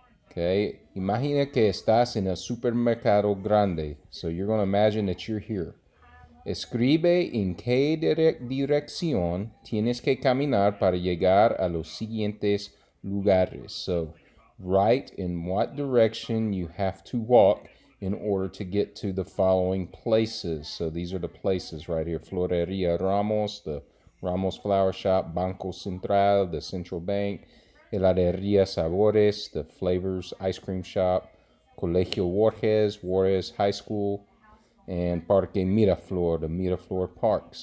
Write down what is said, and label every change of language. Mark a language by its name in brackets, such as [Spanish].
[Spanish] Okay, imagina que estás en el supermercado grande. [English] So you're going to imagine that you're here. [Spanish] Escribe en qué dirección tienes que caminar para llegar a los siguientes lugares. [English] So write in what direction you have to walk in order to get to the following places. So these are the places right here. Floreria Ramos, the Ramos Flower Shop, Banco Central, the Central Bank, Heladeria Sabores, the Flavors Ice Cream Shop, Colegio Juarez High School, and Parque Miraflor, the Miraflor Park.